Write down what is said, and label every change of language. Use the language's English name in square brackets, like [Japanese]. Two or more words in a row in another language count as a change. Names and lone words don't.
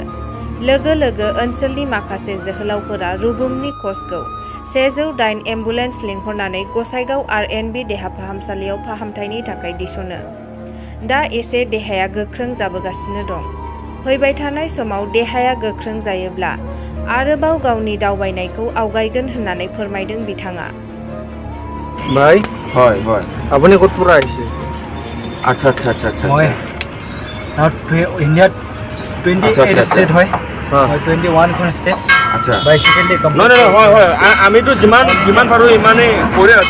[Bodo] लोगो लोगो ओनसोलनि माखासे जोहोलावफोरा रुबुमनि कचखौ 108 एम्बुलेन्स लिंहरनानै गसाइगाव आर.एन.बि. देहा फाहामसालियाव फाहामथायनि थाखाय थिसनो। दा एसे देहाया गोख्रों जाबोगासिनो दं। फैबाय थानाय समाव देहाया गोख्रों जायोब्ला आरोबाव गावनि दावबायनायखौ आवगायगोन होननानै फोरमायदों बिथाङा। [Assamese] ভাই হয় হয় আপুনি ক'ত পৰা আহিছে? আচ্ছা আচ্ছা আচ্ছা আচ্ছা মই ইণ্ডিয়াত আচ্ছা, আচ্ছা, 28 ষ্টেট হয় মই 21খন ষ্টেট আচ্ছা বাইচাইকেল দি নহয় নহয় হয় হয় আমিতো যিমান পাৰো ইমানেই কৰি আছো